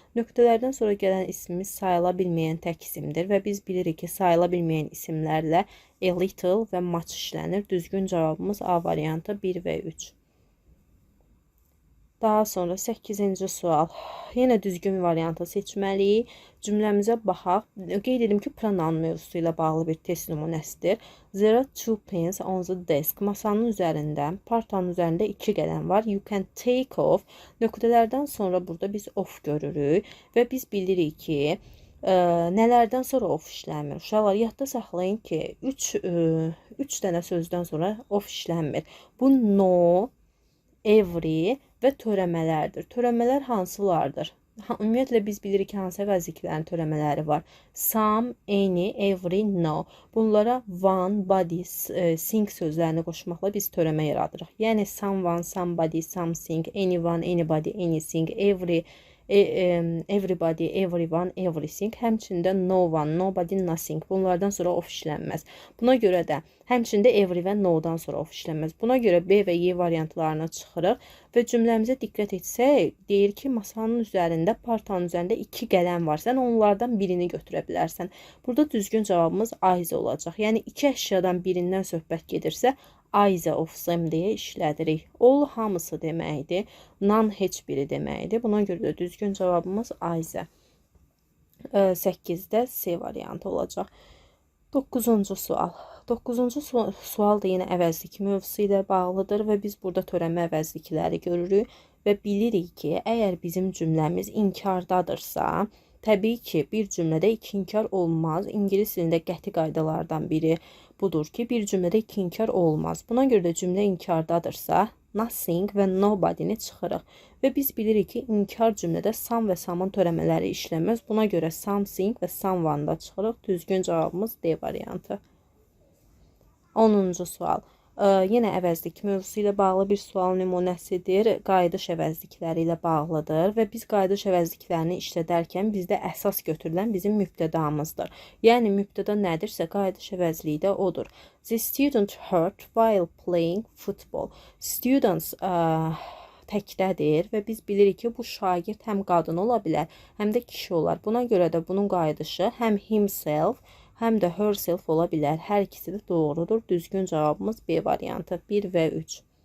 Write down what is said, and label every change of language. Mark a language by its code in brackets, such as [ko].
[az] Nöqtələrdən sonra gələn ismimiz sayıla bilməyən tək isimdir və biz bilirik ki, sayıla bilməyən isimlərlə a little və much işlənir. Düzgün cavabımız A variantı 1 və 3. Daha sonra 8-ci sual. Yenə düzgün variantı seçməliyik. Cümləmizə baxaq. Qeyd edim ki, pronoun mövzusu ilə bağlı bir test nümunəsidir. [en] There are 2 pens on the desk. [az] Masanın üzərində, partanın üzərində 2 qələm var. [en] You can take off. [az] Nöqtələrdən sonra burada biz off görürük və biz bilirik ki, nələrdən sonra off işlənmir. Uşaqlar, yadda saxlayın ki, 3 dənə sözdən sonra off işlənmir. Bu no, every və törəmələrdir. Törəmələr hansılardır? Ümumiyyətlə biz bilirik ki, hansı əvəzliklərin törəmələri var. Some, any, every, no. Bunlara one, body, sing sözlərini qoşmaqla biz törəmə yaradırıq. Yəni someone, somebody, something, anyone, anybody, anything, everybody, everyone, everything. Həmçində no one, nobody, nothing. Bunlardan sonra off işlənməz. Buna görə də həmçində every və no-dan sonra off işlənməz. Buna görə B və Y variantlarına çıxırıq və cümləmizə diqqət etsək, deyir ki, masanın üzərində, partanın üzərində 2 qələm var. Sən onlardan birini götürə bilərsən. Burada düzgün cavabımız either olacaq. Yəni 2 əşyadan birindən söhbət gedirsə, [en] either of them [az] deyə işlədirik. All hamısı deməkdir. None heç biri deməkdir. Buna görə də düzgün cavabımız either. 8-də C variantı olacaq. 9-cu sual. 9-cu sual da yenə əvəzlik mövzusu ilə bağlıdır və biz burada törəmə əvəzlikləri görürük və bilirik ki, əgər bizim cümləmiz inkardadırsa, təbii ki, bir cümlədə 2 inkar olmaz. İngilis dilində qəti qaydalardan biri budur ki, bir cümlədə 2 inkar olmaz. Buna görə də cümlə inkardadırsa, nothing və nobody-ni çıxırıq. Və biz bilirik ki, inkar cümlədə some və some'ın törəmələri işləməz. Buna görə something və someone da çıxırıq. Düzgün cavabımız D variantı. 10-cu sual. Yenə əvəzlik mövzusu ilə bağlı bir sual nümunəsidir. Qayıdış əvəzlikləri ilə bağlıdır və biz qayıdış əvəzliklərini işlədərkən bizdə əsas götürülən bizim mübtədamızdır. Yəni mübtəda nədirsə, qayıdış əvəzliyi də odur. [en] The student hurt while playing football. [az] Students təkdədir və biz bilirik ki, bu şagird həm qadın ola bilər, həm də kişi olar. Buna görə də bunun qayıdışı həm himself, həm də herself ola bilər. Hər ikisi də doğrudur. Düzgün cavabımız B variantı 1 və 3.